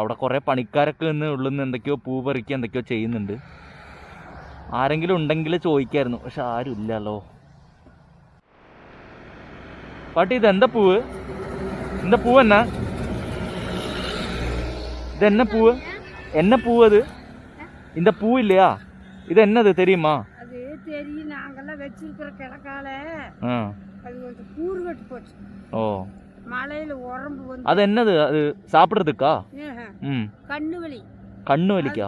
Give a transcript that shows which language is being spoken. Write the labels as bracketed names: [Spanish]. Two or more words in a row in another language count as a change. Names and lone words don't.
[Malayalam] അവിടെ കുറെ പണിക്കാരൊക്കെ നിന്ന് ഉള്ളിൽ നിന്ന് എന്തൊക്കെയോ പൂ പറിക്കുക എന്തൊക്കെയോ ചെയ്യുന്നുണ്ട്. ആരെങ്കിലും ഉണ്ടെങ്കിൽ ചോദിക്കായിരുന്നു, പക്ഷെ ആരും ഇല്ലല്ലോ. പാട്ടി ഇതെന്താ പൂവ്? എന്താ പൂവ്? എന്നാ ഇതെന്നെ പൂവ്? എന്നെ പൂവ് അത്? [Tamil] இந்த பூ இல்லையா? இது என்னது தெரியுமா? அது தெரியும், நாங்கெல்லாம் வச்சிருக்கிற கிடக்கால அது கொஞ்சம் கூறு கட்டு போச்சு. ஓ, மலையில உரம்பு வந்து. அது என்னது? அது சாப்பிடுறதுக்கா? கண்ணு வலி. கண்ணு வலிக்கா?